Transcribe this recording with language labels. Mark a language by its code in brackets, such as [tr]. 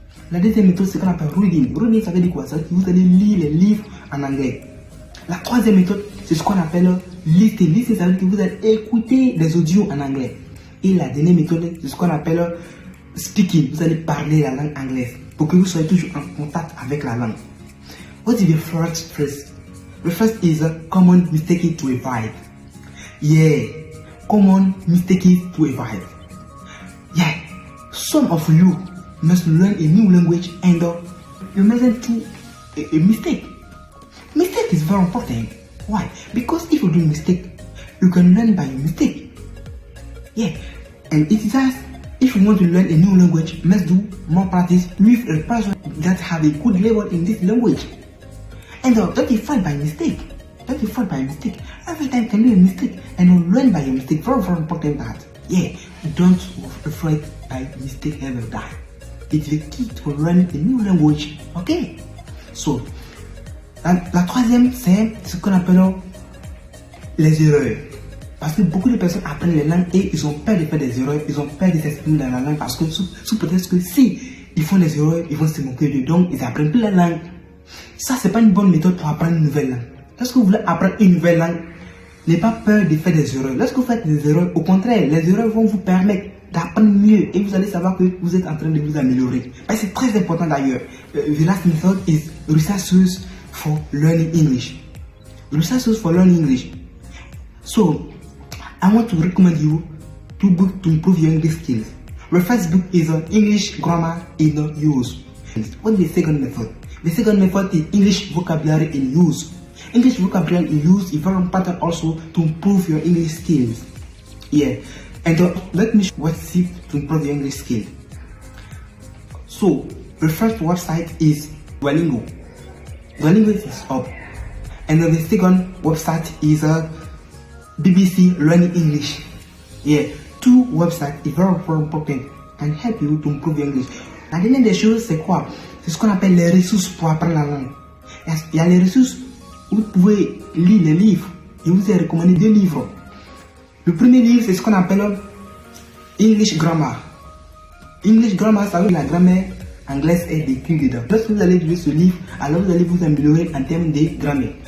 [fr] La deuxième méthode, c'est ce qu'on appelle reading. Reading, ça veut dire quoi? Ça veut dire que vous allez lire les livres en anglais. La troisième méthode, c'est ce qu'on appelle listening. Listening, ça veut dire que vous allez écouter des audios en anglais. Et la dernière méthode, c'est ce qu'on appelle speaking. Vous allez parler la langue anglaise pour que vous soyez toujours en contact avec la langue. [en] What is the first phrase? The first is a common mistake to avoid. Yeah, common mistake to avoid. Yeah, some of you must learn a new language and you mustn't do a mistake. Mistake is very important. Why? Because if you do mistake, you can learn by your mistake. Yeah, and it is just if you want to learn a new language, you must do more practice with a person that have a good level in this language. And don't be afraid by mistake. Don't be afraid by mistake. Every time you can do a mistake and you learn by your mistake. Very, very important that. Yeah, don't be afraid by mistake ever die. It's the key to learn a new language. Okay? [fr] So, la troisième, c'est ce qu'on appelle les erreurs. Parce que beaucoup de personnes apprennent les langues et ils ont peur de faire des erreurs, ils ont peur de s'exprimer dans la langue parce que sous peut-être que si ils font des erreurs, ils vont se moquer d'eux, donc ils apprennent plus la langue. Ça, c'est pas une bonne méthode pour apprendre une nouvelle langue. Lorsque vous voulez apprendre une nouvelle langue, n'ayez pas peur de faire des erreurs. Lorsque vous faites des erreurs, au contraire, les erreurs vont vous permettre d'apprendre mieux et vous allez savoir que vous êtes en train de vous améliorer. C'est très important d'ailleurs. [en] The last method is resources for learning English. Resources for learning English. So, I want to recommend you 2 books to improve your English skills. The first book is English Grammar in Use. What is the second method? The second method is English Vocabulary in Use. English vocabulary in use is very important also to improve your English skills. Yeah, and let me show what's it to improve your English skill. So, the first website is Duolingo. Duolingo is up. And the second website is BBC Learning English. Yeah, 2 websites is very, very important and help you to improve your English. [fr] La dernière des choses, c'est quoi? C'est ce qu'on appelle les ressources pour apprendre la langue. Il y a les ressources où vous pouvez lire les livres. Je vous ai recommandé 2 livres. Le premier livre, c'est ce qu'on appelle English Grammar. English Grammar, ça veut dire la grammaire anglaise est décrite dedans. Lorsque vous allez lire ce livre, alors vous allez vous améliorer en termes de grammaire.